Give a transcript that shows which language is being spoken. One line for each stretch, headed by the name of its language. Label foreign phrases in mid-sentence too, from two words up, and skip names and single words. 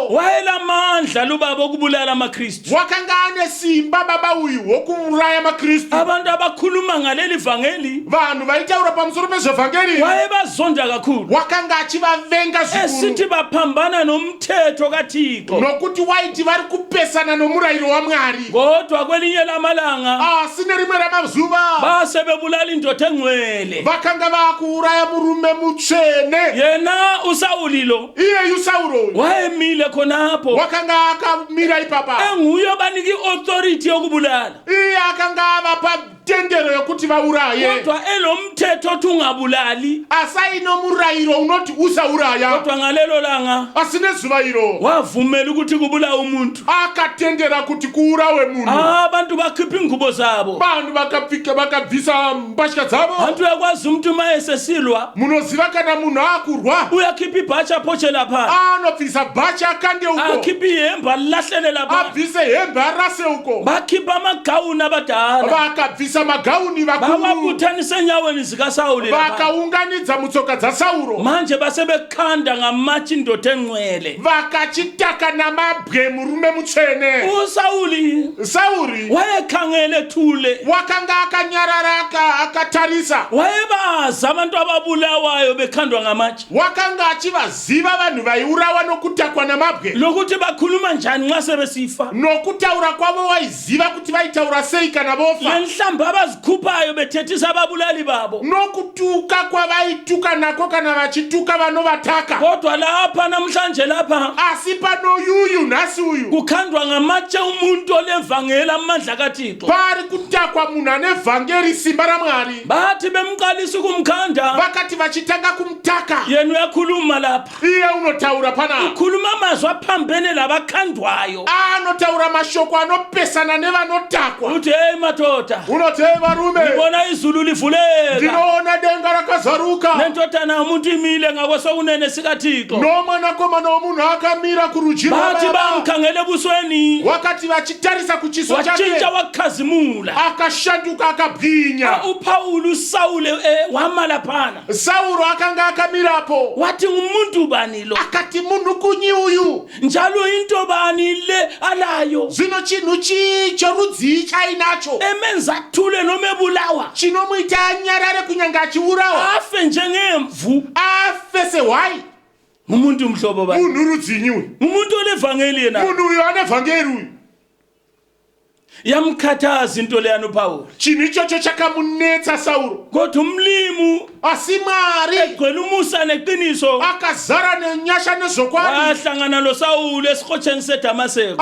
North Ndebele: wayelamandla lubaba okubulala amaKristu
Shona: wakanga ane simba baba uyu wokuuraya maKristu
North Ndebele: abantu abakhuluma ngaleli vangeli
Shona: vanhu vaitaura pamusoro pezvevhangeri
North Ndebele: wayebazonda kakhulu
Shona: wakanga achivavenga zvikuru
North Ndebele: esithi baphambana nomthetho kaThixo
Shona: nokuti waiti vari kupesana nomurayiro waMwari
North Ndebele: kodwa kwelinye lamalanga
Shona: asi nerimwe ramazuva
North Ndebele: base bebulala indoda engcwele
Shona: vakanga vakuuraya murume mutsvene
North Ndebele: yena uSawuli lo
Shona: iyeyu Sauro
North Ndebele: wayemile khonapho
Shona: wakanga akamira ipapa
North Ndebele: enguye obaniki authority yokubulala
Shona: iye akanga avapa tendero yokuti vauraye
North Ndebele: kodwa elomthetho othi ungabulali
Shona: asaino murayiro unoti usauraya
North Ndebele: kodwa ngalelo langa
Shona: asi nezuva iro
North Ndebele: wavumela ukuthi kubulawa umuntu
Shona: akatendera kuti kuurawe munhu
North Ndebele: abantu bakhipha ingubo zabo
Shona: vanhu vakabvisa mbatya dzavo
North Ndebele: abantu yakwazi umuntu uma esesilwa
Shona: munoziva kana munhu akurwa
North Ndebele: uyakhipha ibhachi aphoche lapha
Shona: anobvisa bhachi akande uko
North Ndebele: akhipha ihembe alilahlele lapha
Shona: abvise hembe arase uko
North Ndebele: bakhipha amagawuni abadala
Shona: vakabvisa magauni vakuru
North Ndebele: bawabuthanisa enyaweni zikaSawuli lapha
Shona: vakaunganidza mutsoka dzaSauro
North Ndebele: manje basebekhanda ngamatshe indoda engcwele
Shona: vakachitaka namabwe murume mutsvene
North Ndebele: uSawuli
Shona: Sauri
North Ndebele: wayekhangele thule
Shona: wakanga akanyarara akatarisa
North Ndebele: wayebazi abantu ababulawayo bekhandwa ngamatshe
Shona: wakanga achivaziva vanhu vaiurawa nokutakwa namabwe
North Ndebele: lokuthi bakhuluma njani nxa sebesifa
Shona: nokutaura kwavo waiziva kuti vaitaura sei kana vofa
North Ndebele: lenhlamba abazikhuphayo bethethisa ababulali babo
Shona: nokutuka kwavaituka nako kana vachituka vanovataka
North Ndebele: kodwa lapha namhlanje lapha
Shona: asi pano yuyu nhasi uyu
North Ndebele: kukhandwa ngamatshe umuntu olevangeli amandla kaThixo
Shona: pari kutakwa munhu ane vhangeri simba raMwari
North Ndebele: bathi bemqalisa ukumkhanda
Shona: vakati vachitanga kumutaka
North Ndebele: yena uyakhuluma lapha
Shona: iye unotaura pana
North Ndebele: ukhuluma amazwi aphambene labakhandwayo
Shona: anotaura mashoko anopesana nevanotakwa
North Ndebele: uthi hey madoda
Shona: unoti hey varume
North Ndebele: ngibona izulu livuleka
Shona: ndinoona denga rakazaruka
North Ndebele: nendodana yomuntu imile ngakwesokunene sikaThixo
Shona: nomwanakomana womunhu akamira kurudyi
North Ndebele: bathi rwababa bamkhangele ebusweni
Shona: wakati vachitarisa kuchiso
North Ndebele: wachinja
Shona: chake
North Ndebele: wakukhazimula
Shona: akashanduka akabwinya
North Ndebele: uPawulu uSawuli wamala phana
Shona: Sauro akanga akamirapo
North Ndebele: wathi ngumuntu bani lo
Shona: akati munhu kunyi uyu
North Ndebele: njalo into bani le alayo
Shona: zvino chinhu chicho rudzii chainacho
North Ndebele: emenza thule noma ebulawa
Shona: chinomuita anyarare kunyanga achiurawa
North Ndebele: afe njengemvu
Shona: afe sehwai
North Ndebele: ngumuntu mhlobo bani
Shona: munhu rudzinyi uyu
North Ndebele: umuntu olevangeli yena
Shona: munhu uyu ane vhangeri uyu
North Ndebele: yamkhathaza into leyana uPawulu
Shona: chinhu ichocho chakamunetsa Sauro
North Ndebele: kodwa umlimu
Shona: asi Mwari
North Ndebele: egcwele umusa neqiniso
Shona: akazara nenyasha nezokwadi
North Ndebele: wahlangana loSawuli esikhotsheni seDamaseko